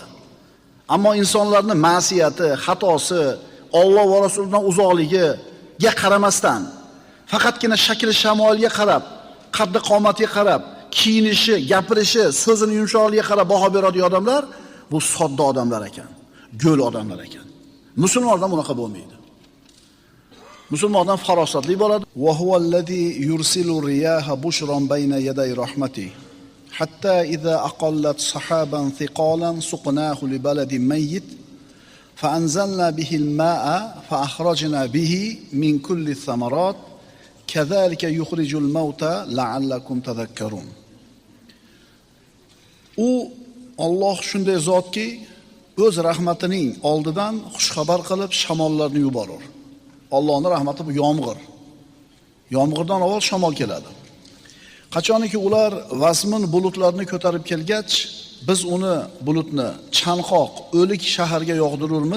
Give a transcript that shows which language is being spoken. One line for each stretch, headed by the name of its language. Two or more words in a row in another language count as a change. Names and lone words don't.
Uzbek: Ammo insonlarning ma'siyati, xatosi, Alloh va Rasulidan uzoqligiga qaramasdan, faqatgina shakl shamoilga qarab, qaddi qomatiga qarab, kiyinishi, gapirishi, so'zini yumshoqligiga qarab baho beradigan odamlar bu sodda odamlar ekan, go'l odamlar ekan. Musulmon odam bunaqa bo'lmaydi. Musulmon odam farosatli bo'ladi.
Arabic: وهو الذي يرسل الرياح بشرا بين يدي رحمته. حتى إذا أقلت سحابا ثقالا سقناه لبلد ميت فأنزلنا به الماء فأخرجنا به من كل الثمرات كذلك نخرج الموتى لعلكم تذكرون.
Uzbek: U Alloh shunday zotki, o'z rahmatining oldidan xushxabar qilib shamollarni yuborur. Allohning rahmati bu yomg'ir. Yomg'irdan avval shamol keladi. Qachoniki ular vasmin bulutlarni ko'tarib kelgach, biz uni bulutni chanqoq, o'lik shaharga yog'dirurmiz.